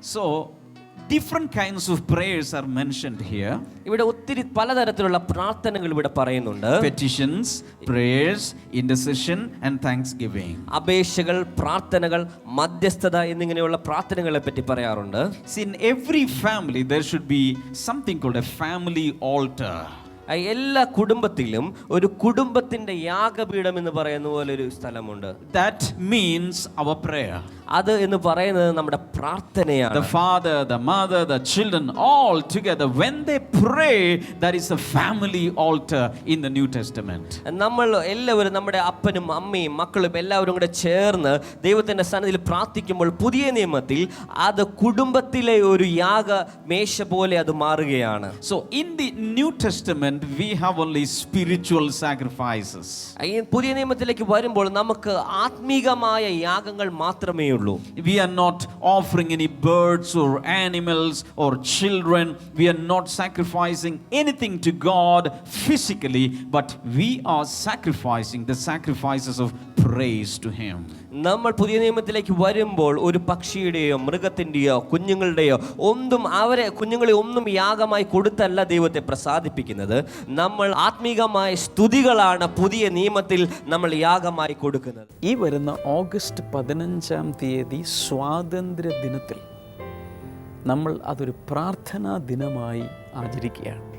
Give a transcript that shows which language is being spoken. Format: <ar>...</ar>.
<en>So different kinds of prayers are mentioned here.</en> <ml>ഇവിടെ ഒത്തിരി പലതരത്തിലുള്ള പ്രാർത്ഥനകൾ ഇവിടെ പറയുന്നുണ്ട്.</ml> <en>Petitions, prayers, intercession and thanksgiving.</en> <ml>അപേക്ഷകൾ, പ്രാർത്ഥനകൾ, മധ്യസ്ഥത എന്നിങ്ങനെയുള്ള പ്രാർത്ഥനകളെ പറ്റി പറയാറുണ്ട്.</ml> <en>See, in every family there should be something called a family altar.</en> <ml>എല്ലാ കുടുംബത്തിലും ഒരു കുടുംബത്തിന്റെ യാഗപീഠം എന്ന് പറയുന്ന പോലെ ഒരു സ്ഥലമുണ്ട്.</ml> <en>That means our prayer.</en> <ml>അത് എന്ന് പറയുന്നത് നമ്മുടെ പ്രാർത്ഥനയാണ്.</ml> <en>The father, the mother, the children all together, when they pray, that is a family altar in the New Testament.</en> <ml>നമ്മൾ എല്ലാവരും, നമ്മുടെ അപ്പനും അമ്മയും മക്കളും എല്ലാവരും കൂടെ ചേർന്ന് ദൈവത്തിന്റെ സന്നിധിയിൽ പ്രാർത്ഥിക്കുമ്പോൾ പുതിയ നിയമത്തിൽ അത് കുടുംബത്തിലെ ഒരു യാഗ മേശ പോലെ അത് മാറുകയാണ്.</ml> <en>So in the New Testament we have only spiritual sacrifices.</en> <ml>പുതിയ നിയമത്തിലേക്ക് വരുമ്പോൾ നമുക്ക് ആത്മീകമായ യാഗങ്ങൾ മാത്രമേ ഉള്ളൂ.</ml> <en>We are not offering any birds or animals or children. We are not sacrificing anything to God physically, but we are sacrificing the sacrifices of praise to him.</en> <ml>നമ്മൾ പുതിയ നിയമത്തിലേക്ക് വരുമ്പോൾ ഒരു പക്ഷിയുടെയോ മൃഗത്തിൻ്റെയോ കുഞ്ഞുങ്ങളുടെയോ കുഞ്ഞുങ്ങളെ ഒന്നും യാഗമായി കൊടുത്തല്ല ദൈവത്തെ പ്രസാദിപ്പിക്കുന്നത്. നമ്മൾ ആത്മീകമായ സ്തുതികളാണ് പുതിയ നിയമത്തിൽ നമ്മൾ യാഗമായി കൊടുക്കുന്നത്. ഈ വരുന്ന ഓഗസ്റ്റ് 15-ാം തീയതി സ്വാതന്ത്ര്യ ദിനത്തിൽ നമ്മൾ അതൊരു പ്രാർത്ഥനാ ദിനമായി ആചരിക്കുകയാണ്.</ml>